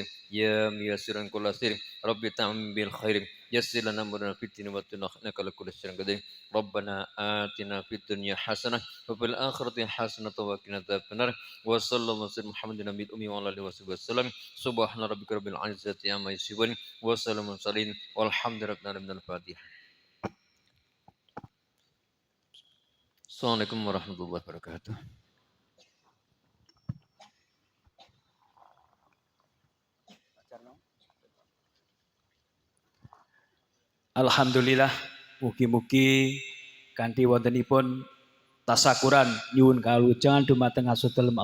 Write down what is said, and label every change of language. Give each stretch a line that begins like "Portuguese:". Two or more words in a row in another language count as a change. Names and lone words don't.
Arabic: يا ميسر كل سير رب تعمل بالخير يسر لنا أمرنا في الدين والدنيا إنك على كل شيء قدير ربنا آتنا في الدنيا حسنة وفي الآخرة حسنة وقنا عذاب النار وصلى الله وسلم محمد النبي الأمي وعلى آله وصحبه وسلم سبحان ربك رب العزة عما يصفون وسلام المرسلين والحمد لله رب العالمين الفاتحة السلام عليكم ورحمة الله وبركاته
Javanese: Alhamdulillah, mugi-mugi kanthi wontenipun tasakuran nyuwun kaluhugan dumateng asih dalem